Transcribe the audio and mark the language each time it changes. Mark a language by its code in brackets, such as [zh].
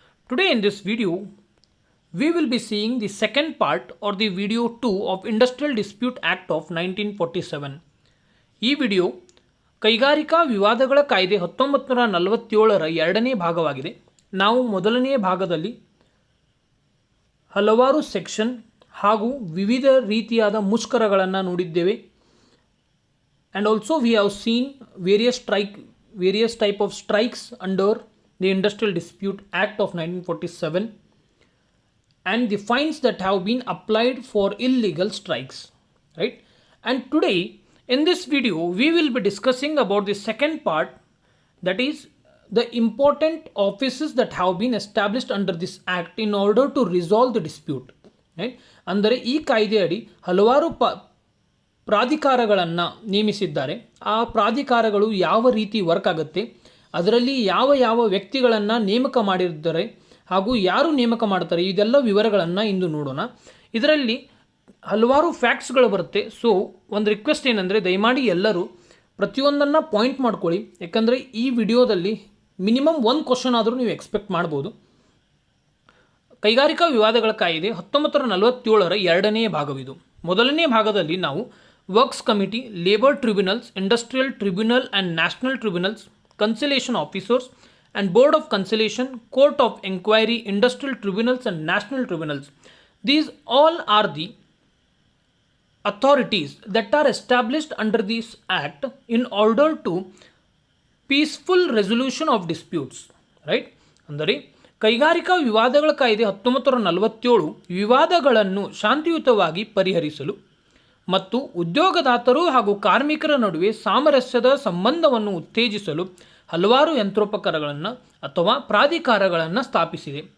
[en] Today in this video, we will be seeing the second part or the video 2 of Industrial Dispute Act of 1947. [kn] ಈ video ಕೈಗಾರಿಕಾ ವಿವಾದಗಳ ಕಾಯ್ದೆ 1947ರ ಎರಡನೇ ಭಾಗವಾಗಿದೆ. ನಾವು ಮೊದಲನೇ ಭಾಗದಲ್ಲಿ ಹಲವಾರು ಸೆಕ್ಷನ್ ಹಾಗೂ ವಿವಿಧ ರೀತಿಯಾದ ಮುಷ್ಕರಗಳನ್ನು ನೋಡಿದ್ದೇವೆ. [en] And also we have seen various type of strikes under the Industrial Dispute Act of 1947 and the fines that have been applied for illegal strikes, right? And today in this video we will be discussing about the second part, that is the important offices that have been established under this act in order to resolve the dispute, right? [kn] ಅಂದರೆ ಈ ಕಾಯ್ದೆಯಡಿ ಹಲವಾರು ಪ್ರಾಧಿಕಾರಗಳನ್ನು ನೇಮಿಸಿದ್ದಾರೆ. ಆ ಪ್ರಾಧಿಕಾರಗಳು ಯಾವ ರೀತಿ work ಆಗುತ್ತೆ, ಅದರಲ್ಲಿ ಯಾವ ವ್ಯಕ್ತಿಗಳನ್ನು ನೇಮಕ ಮಾಡಿರ್ತಾರೆ ಹಾಗೂ ಯಾರು ನೇಮಕ ಮಾಡ್ತಾರೆ, ಇದೆಲ್ಲ ವಿವರಗಳನ್ನು ಇಂದು ನೋಡೋಣ. ಇದರಲ್ಲಿ ಹಲವಾರು ಫ್ಯಾಕ್ಟ್ಸ್ಗಳು ಬರುತ್ತೆ. ಸೊ ಒಂದು ರಿಕ್ವೆಸ್ಟ್ ಏನಂದರೆ, ದಯಮಾಡಿ ಎಲ್ಲರೂ ಪ್ರತಿಯೊಂದನ್ನು ಪಾಯಿಂಟ್ ಮಾಡ್ಕೊಳ್ಳಿ. ಯಾಕಂದರೆ ಈ ವಿಡಿಯೋದಲ್ಲಿ ಮಿನಿಮಮ್ ಒಂದು ಕ್ವಶನ್ ಆದರೂ ನೀವು ಎಕ್ಸ್ಪೆಕ್ಟ್ ಮಾಡ್ಬೋದು. ಕೈಗಾರಿಕಾ ವಿವಾದಗಳ ಕಾಯ್ದೆ 1947ರ ಎರಡನೇ ಭಾಗವಿದು. ಮೊದಲನೇ ಭಾಗದಲ್ಲಿ ನಾವು works committee, labour tribunals, industrial tribunal and national tribunals, ಕನ್ಸಲೇಷನ್ officers and board of ಕನ್ಸಲೇಷನ್, court of enquiry, industrial tribunals and national tribunals. [en] These all are the authorities that are established under this act in order to peaceful resolution of disputes, right? [kn] ಅಂದರೆ ಕೈಗಾರಿಕಾ ವಿವಾದಗಳ ಕಾಯ್ದೆ 1947 ವಿವಾದಗಳನ್ನು ಶಾಂತಿಯುತವಾಗಿ ಪರಿಹರಿಸಲು ಮತ್ತು ಉದ್ಯೋಗದಾತರು ಹಾಗೂ ಕಾರ್ಮಿಕರ ನಡುವೆ ಸಾಮರಸ್ಯದ ಸಂಬಂಧವನ್ನು ಉತ್ತೇಜಿಸಲು ಹಲವಾರು ಯಂತ್ರೋಪಕರಣಗಳನ್ನು ಅಥವಾ ಪ್ರಾಧಿಕಾರಗಳನ್ನು ಸ್ಥಾಪಿಸಿದೆ.